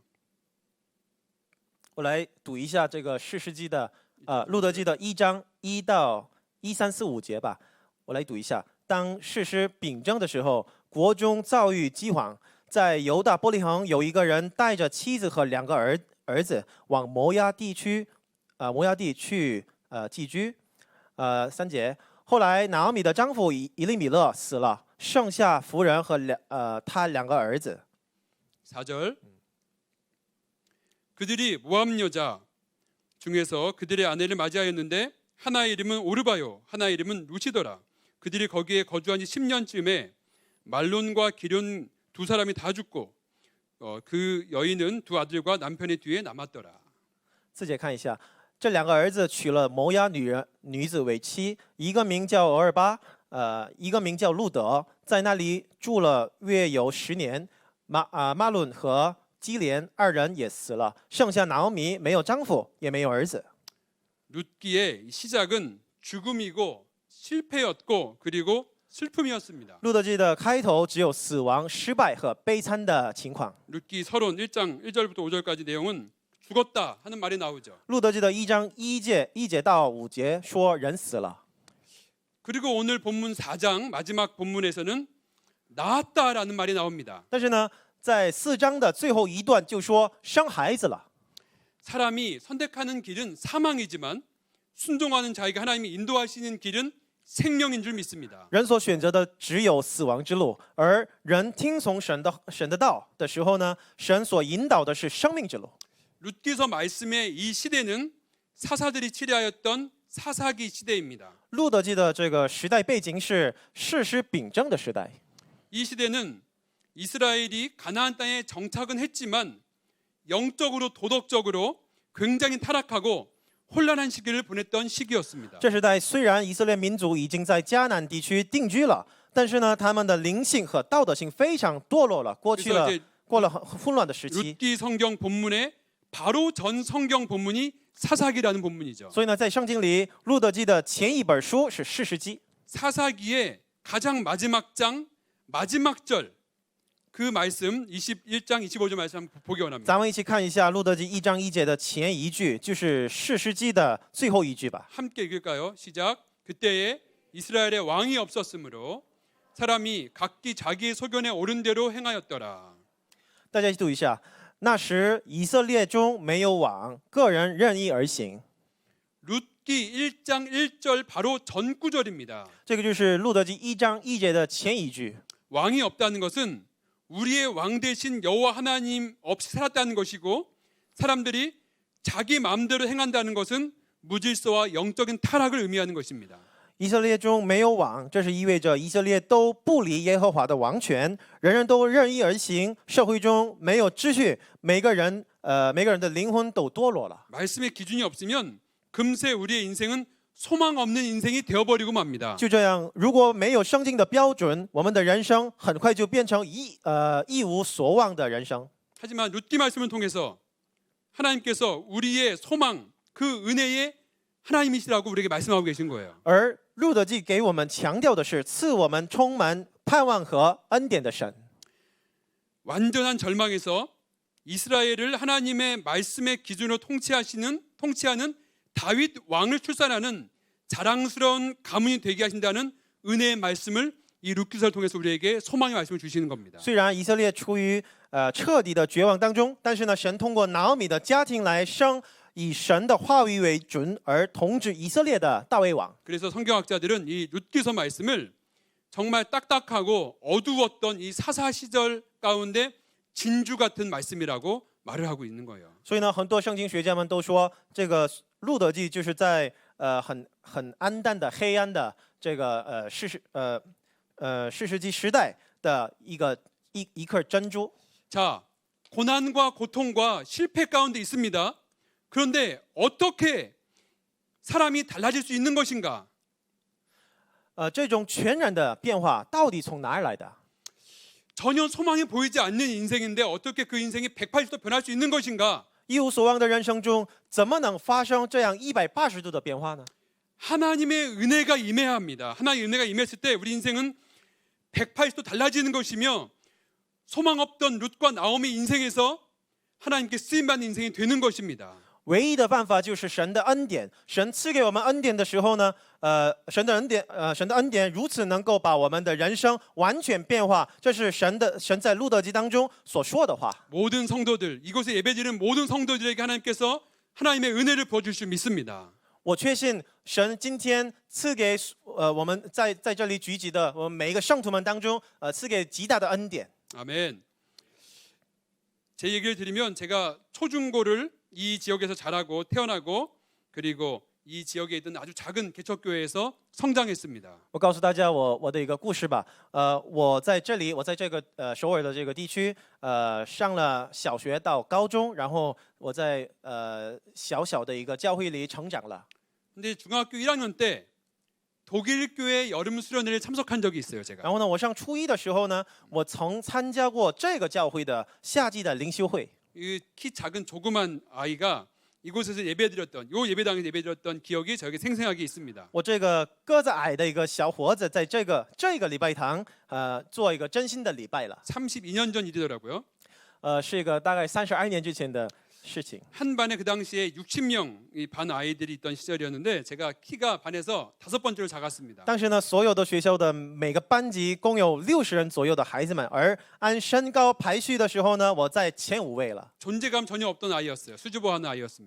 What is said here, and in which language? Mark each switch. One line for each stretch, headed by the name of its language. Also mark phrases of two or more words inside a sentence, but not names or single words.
Chinese: 我来读一下这个士师记的路德记的1章1到1345节吧。我来读一下：当士师秉政的时候，国中遭遇饥荒，在犹大伯利恒有一个人带着妻子和2个儿子往摩押地去寄居。3节，后来拿俄米的丈夫以利米勒死了，剩下妇人和他2个儿子。
Korean: 4절. 그들이 모압 여자 중에서 그들의 아내를 맞이하였는데 하나의 이름은 오르바요 하나의 이름은 루시더라. 그들이 거기에 거주한 지 10년쯤에 말론과 기륜 두 사람이 다 죽고 그 여인은 두 아들과 남편의 뒤에 남았더라.
Chinese: 4 节看一下，这2个儿子娶了摩押女子为妻，一个名叫俄尔巴，一个名叫路德，在那里住了约有10年。马伦和基连2人也死了，剩下拿俄米没有丈夫，也没有儿子。
Korean: 룻기의 시작은 죽음이고 실패였고 그리고 슬픔이었습니다.
Chinese: 路德记的开头只有死亡、失败和悲惨的情况。
Korean: 룻기 서론 1장 1절부터 5절까지 내용은 죽었다 하는 말이 나오죠.
Chinese: 路德记的1章1节到5节说人死了。
Korean: 그리고 오늘 본문 4장 마지막 본문에서는 낳았다라는 말이 나옵니다.
Chinese: 但是呢，在4章的最后一段就说生孩子了。
Korean: 사람이 선택하는 길은 사망이지만 순종하는 자에게 하나님이 인도하시는 길은 생명인 줄 믿습니다.
Chinese: 人所选择的只有死亡之路，而人听从神的道的时候呢，神所引导的是生命之路。
Korean: 룻기서 말씀의 이 시대는 사사들이 치리하였던 사사기 시대입니다.
Chinese: 路德记的这个时代背景是士师秉政的时代。
Korean: 이 시대는 이스라엘이 가나안 땅에 정착은 했지만 영적으로 도덕적으로 굉장히 타락하고 혼란한 시기를 보냈던 시기였습니다.
Chinese: 这时代虽然以色列民族已经在迦南地区定居了，但是呢，他们的灵性和道德性非常堕落了，过了很混乱的时期。
Korean: 룻기 성경 본문의 바로 전 성경 본문이 사사기라는 본문이죠.
Chinese: 所以呢，在圣经里，路德记的前一本书是士师记。
Korean: 사사기의 가장 마지막 장 마지막 절 그 말씀 21장 25절 말씀 한번 보기 원합니다.
Chinese: 咱们一起看一下路德记1章1节的前一句，就是士师记的最后一句吧。
Korean: 함께 읽을까요? 시작. 그때에 이스라엘에 왕이 없었으므로 사람이 각기 자기의 소견에 옳은 대로 행하였더라.
Chinese: 大家一起读一下。那时以色列中没有王，个人任意而行。
Korean: 룻기 1장 1절 바로 전 구절입니다.
Chinese: 这个就是路德记1章1节的前一句。
Korean: 왕이 없다는 것은 우리의 왕 대신 여호와 하나님 없이 살았다는 것이고 사람들이 자기 마음대로 행한다는 것은 무질서와 영적인 타락을 의미하는 것입니다.
Chinese: 以色列中没有王，这是意味着以色列都不理耶和华的王权，人人都任意而行，社会中没有秩序，每个人的灵魂都堕落了。
Korean: 말씀의 기준이 없으면 금세 우리의 인생은 소망 없는 인생이 되어버리고 맙니다.
Chinese: 就这样，如果没有圣经的标准，我们的人生很快就变成一无所望的人生。
Korean: 하지만 룻기 말씀을 통해서 하나님께서 우리의 소망, 그 은혜의 하나님이시라고 우리에게 말씀하고 계신 거예요.
Chinese: 而路德记给我们强调的是赐我们充满盼望和恩典的神。
Korean: 완전한 절망에서 이스라엘을 하나님의 말씀의 기준으로 통치하는 다윗 왕을 출산하는 자랑스러운 가문이 되게 하신다는 은혜의 말씀을 이 룻기서를 통해서 우리에게 소망의 말씀을 주시는 겁니다.
Chinese: 虽然以色列处于彻底的绝望当中，但是呢，神通过拿俄米的家庭来生以神的话语为准而统治以色列的大卫王。
Korean: 그래서 성경학자들은 이 룻기서 말씀을 정말 딱딱하고 어두웠던 이 사사 시절 가운데 진주 같은 말씀이라고 말을 하고 있는 거예요.
Chinese: 所以呢，很多圣经学家们都说，这个路德记就是在很暗淡的黑暗的这个士师记时代的一颗珍珠。
Korean: 자, 고난과 고통과 실패 가운데 있습니다. 그런데 어떻게 사람이 달라질 수 있는 것인가?
Chinese: 这种全然的变化到底从哪儿来的？
Korean: 전혀 소망이 보이지 않는 인생인데 어떻게 그 인생이 180도 변할 수 있는 것인가?
Chinese: 一无所望的人生中，怎么能发生这样180度的变化呢？
Korean: 하나님의 은혜가 임해야 합니다. 하나님의 은혜가 임했을 때 우리 인생은 180도 달라지는 것이며 소망 없던 룻과 나오미 인생에서 하나님께 쓰임받는 인생이 되는 것입니다.
Chinese: 唯一的办法就是神的恩典。神赐给我们恩典的时候呢，神的恩典如此能够把我们的人生完全变化。这是神在路德记当中所说的话。
Korean: 모든 성도들, 이곳에 예배드리는 모든 성도들에게 하나님께서 하나님의 은혜를 부어줄 줄 믿습니다.
Chinese: 我确信神今天赐给我们在这里聚集的我们每一个圣徒们当中，赐给极大的恩典。
Korean: 아멘. 제 얘기를 드리면 제가 초중고를 이 지역에서 자라고 태어나고 그리고 이 지역에 있던 아주 작은 개척교회에서 성장했습니다.
Chinese: 我告诉大家我的一个故事吧。我在这个首尔的这个地区，上了小学到高中，然后我在小小的一个教会里成长了。
Korean: 근데 중학교 1학년 때 독일 교회 여름 수련회에 참석한 적이 있어요, 제가.
Chinese: 然后呢，我上初一的时候呢，我曾参加过这个教会的夏季的灵修会。
Korean: 이 키 작은 조그만 아이가 이곳에서 예배드렸던 요 예배당에서 예배드렸던 기억이 저에게 생생하게 있습니다.
Chinese: 我这个个子矮的一个小伙子，在这个礼拜堂，做一个真心的礼拜了。
Korean: 32년 전 일이더라고요.
Chinese: 是一个大概32年之前的事情。
Korean: 한 반에 그 당시에 60명 반 아이들이 있던 시절이었는데 제가 키가 반에서 5번째로 작았습니다.
Chinese: 当时呢，所有的学校的每个班级共有60人左右的孩子们，而按身高排序的时候呢，我在前5位了。
Korean: 존재감 전혀 없던 아이였어요. 수줍어하는 아이였습니다.